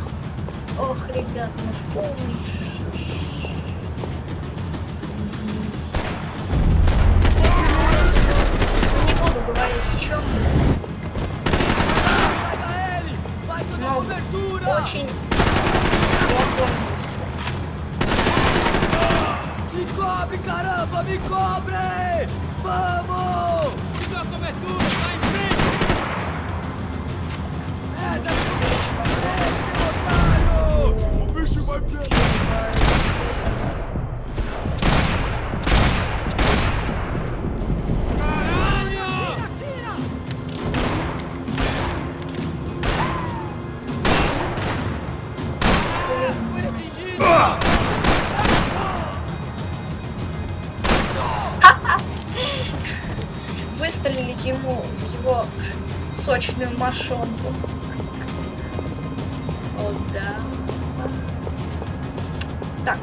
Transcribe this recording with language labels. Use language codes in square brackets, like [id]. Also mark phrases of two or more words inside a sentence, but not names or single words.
[ru] Ох, ребят, мы в полный не буду говорить в чем. Но очень плохое место. [pt] Me cobre, caramba! Me cobre! Vamos! Me dá cobertura! Vai em frente! É, dá otário! O bicho vai pegar! Caralho! Atira! Foi atingido! [ru] Выстрелили ему в его сочную мошонку. О, да. Так.